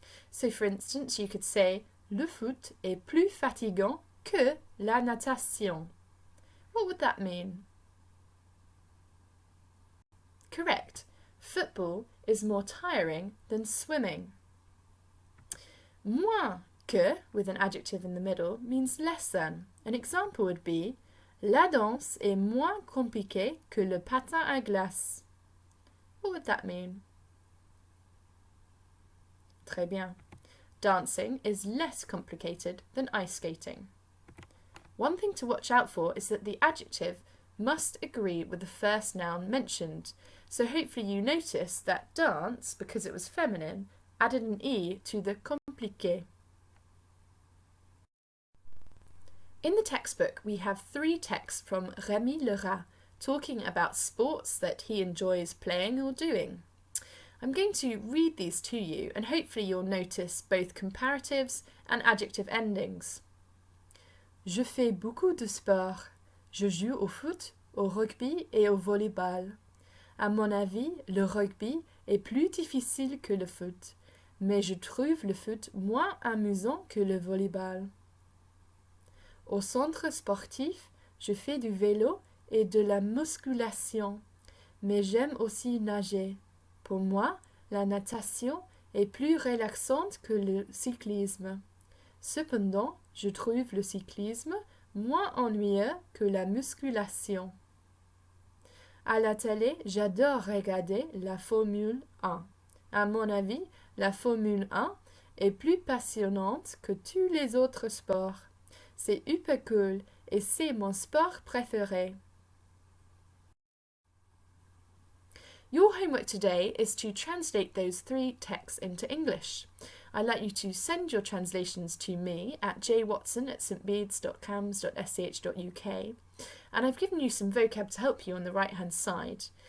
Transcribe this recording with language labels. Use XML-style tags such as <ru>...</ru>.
<en>So for instance, you could say</en> <fr>le foot est plus fatigant que la natation.</fr> <en>What would that mean? Correct. Football is more tiring than swimming. Moins que, with an adjective in the middle, means less than. An example would be</en> <fr>la danse est moins compliquée que le patin à glace.</fr> <en>What would that mean?</en> <fr>Très bien.</fr> <en>Dancing is less complicated than ice skating. One thing to watch out for is that the adjective must agree with the first noun mentioned. So hopefully you notice that dance, because it was feminine, added an E to the compliqué. In the textbook, we have 3 texts from Rémi Lerat talking about sports that he enjoys playing or doing. I'm going to read these to you, and hopefully you'll notice both comparatives and adjective endings.</en> <fr>Je fais beaucoup de sport. Je joue au foot, au rugby et au volleyball. À mon avis, le rugby est plus difficile que le foot, mais je trouve le foot moins amusant que le volleyball. Au centre sportif, je fais du vélo et de la musculation, mais j'aime aussi nager. Pour moi, la natation est plus relaxante que le cyclisme. Cependant, je trouve le cyclisme moins ennuyeux que la musculation. À la télé, j'adore regarder la Formule 1. À mon avis, la Formule 1 est plus passionnante que tous les autres sports. C'est hyper cool et c'est mon sport préféré.</fr> <en>Your homework today is to translate those 3 texts into English. I'd like you to send your translations to me at jwatson@stbeads.cams.sch.uk, and I've given you some vocab to help you on the right-hand side.</en>